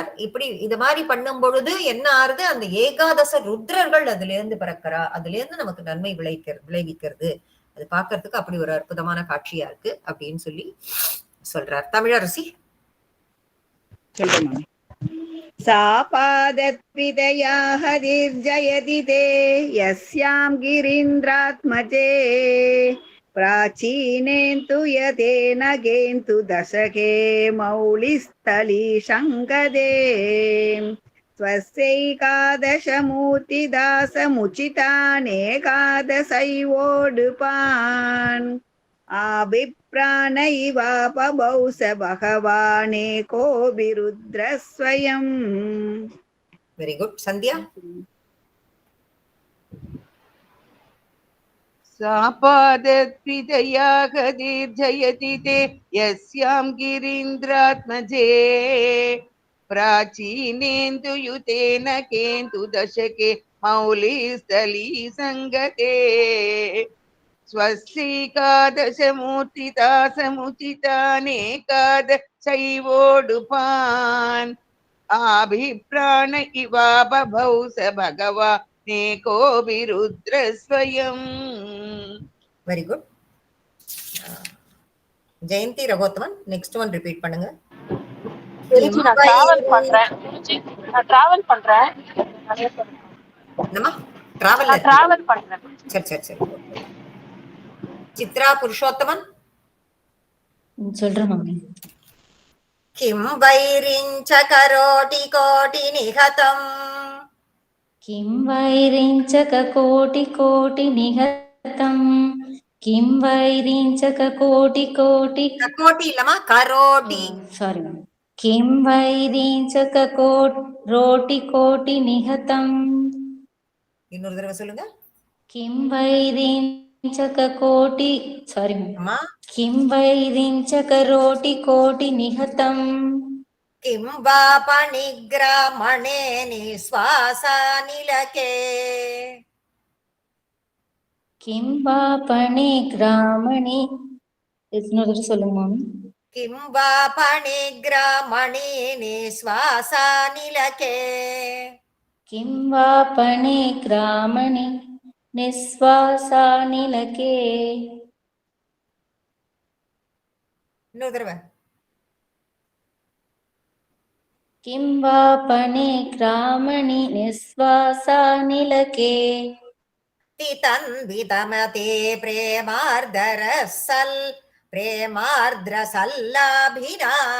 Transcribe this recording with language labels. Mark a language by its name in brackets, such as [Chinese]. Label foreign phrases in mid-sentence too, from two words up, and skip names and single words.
[Tamil] இப்படி இது மாதிரி பண்ணும் பொழுது என்ன ஆறுது, அந்த ஏகாதச ருத்ரர்கள் அதுல இருந்து பிறக்கிறா, அதுல இருந்து நமக்கு நன்மை விளைவிக்கிறது. அது பாக்குறதுக்கு அப்படி ஒரு அற்புதமான காட்சியா இருக்கு அப்படின்னு சொல்லி சொல்றார். தமிழரசி [Sanskrit] சொல்றேன். सापादद्वितया हरिर्जयति ते यस्यां गिरीन्द्रात्मजे प्राचीनेन्तु यतेन गेन्तु दशके मौलिस्थली शङ्कदे स्वस्यैकादशमूर्तिदासमुचितानेकादशैवोडुपान् आभिप्राण इवापबौ स भगवानेको विरुद्रस्वयम्. [English] Very good. Sandhya. [Sanskrit] सापादत्विदया गतिर्जयति ते यस्यां गिरीन्द्रात्मजे प्राचीनेन्दुयुतेन केन्दु दशके मौलिस्थली सङ्गते स्वस्यैकादशमूर्तिदासमुचितानेकादशैवोडुपान् आभिप्राण इवा बभौ स भगवा नेको विरुद्रस्वयम्. [English] Very good. [Tamil] ஜெயந்தி ரகோத்தமன், [English] next one repeat [Tamil] பண்ணுங்க. நான் டிராவல் பண்றேன். என்னமா டிராவல் பண்றேன். சரி. சித்ரா புருஷோத்தமன் சொல்றேன் மம்மி. [Sanskrit] किं वैरिञ्च करोटि कोटि निहतम् किं वैरिञ्चक कोटि कोटि निहतं किं वैरिञ्चक कोटि कोटि [Tamil] कोटि இல்லமா கரோடி [Sanskrit] சாரி किं वैरिञ्चकरोटिकोटिनिहतम् [Tamil] இன்னொரு தடவை சொல்லுங்க. [Sanskrit] किं वैरिञ्चककोटि सारी [Tamil] அம்மா [Sanskrit] किं वैरिञ्चकरोटिकोटिनिहतम् किं वा पणिग्रामणे निःश्वासानिलके किं वा पणिग्रामणि [Tamil] இன்னொரு தடவை சொல்லுங்க மாமி. [Sanskrit] किं वा पणिग्रामणे निःश्वासानिलके किं वा पणिग्रामणि निःश्वासानिलके [Tamil] இன்னொரு தடவை. [Sanskrit] किं वा पणिग्रामणि निःश्वासानिलके तितन्वितमते प्रेमार्द्रसल्लाभिना